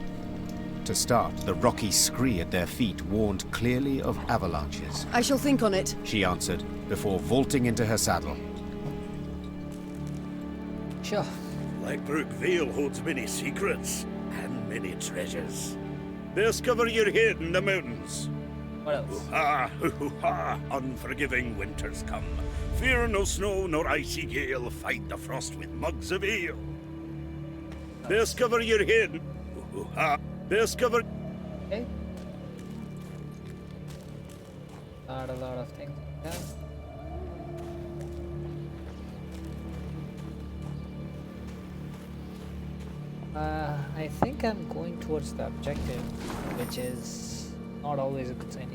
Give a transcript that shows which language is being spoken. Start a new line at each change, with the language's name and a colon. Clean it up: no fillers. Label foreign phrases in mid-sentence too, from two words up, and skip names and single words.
English: To start, the rocky scree at their feet warned clearly of avalanches. I shall think on it. She answered, before vaulting into her saddle. Sure. Blackbrook Vale holds many secrets and many treasures. Discover your head in the mountains. What else? Ha, hoo ha, unforgiving winters come. Fear no snow nor icy gale, fight the frost with mugs of ale. Discover your head. Hoo ha, discover. Okay. Not a lot of things. Yeah. I think I'm going towards the objective, which is not always a good sign.